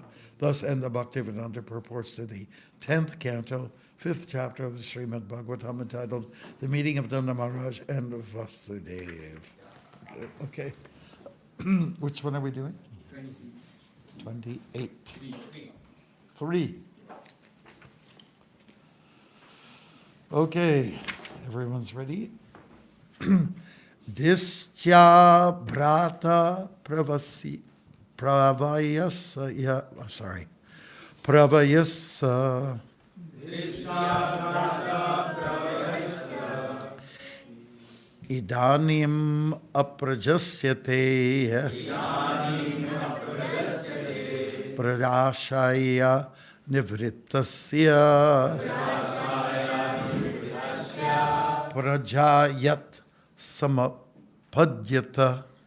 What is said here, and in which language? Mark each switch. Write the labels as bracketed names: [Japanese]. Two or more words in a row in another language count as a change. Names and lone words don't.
[English] Thus end the Bhaktivedanta purports to the 10th canto, 5th chapter of the Srimad Bhagavatam, entitled The Meeting of Nanda Maharaj and Vasudev. Okay. Which one are we doing? 28. 3. Okay, everyone's ready? [Sanskrit] दिष्ट्या भ्रातः प्रवयस, [English] I'm sorry, [Sanskrit] pravayasa. इदानीम् अप्रजस्यते प्रजाशाया निवृत्तस्य प्रजायत् समपद्यत